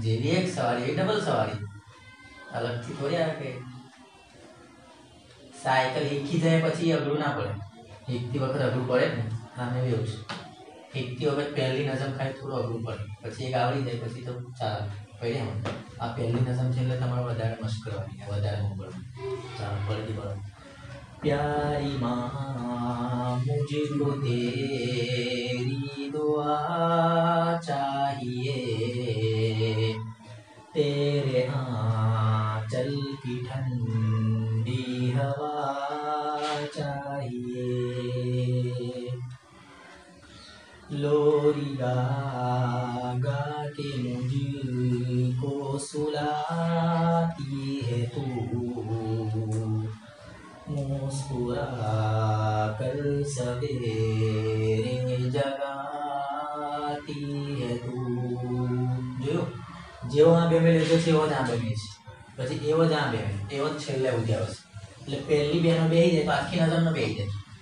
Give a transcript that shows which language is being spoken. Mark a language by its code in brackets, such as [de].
[gu] જેવી એક સવારી એ ડબલ સવારી અલગથી થોડી આવે કે સાયકલ શીખી જાય પછી અઘરું ના પડે. શીખતી વખત અઘરું પડે ને આને એવું છે. શીખતી વખત પહેલી નજમ ખાય થોડું અઘરું પડે, પછી એક આવડી જાય પછી તો ચાલે પડે. આ પહેલી નજમ છે એટલે તમારે વધારે મસ્ત કરવાની, વધારે મોકલવાનું. ચાલો ફરીથી કરો. [hi] प्यारी माँ मुझको तेरी दुआ चाहिए, तेरे आंचल की ठंडी हवा चाहिए. लोरी गा गा के मुझको सुलाती है तू, मुस्कुरा कर सवेरे जगाती है तू. [gu] જો જેવો આ બે મેં લીધો છે એવો જ આ બે મેં છે, પછી એવો જ આ બે એવો જ છેલ્લે ઉધી આવશે. એટલે પહેલી બેનો બેહી જાય તો આખી નજરનો બેહી જાય.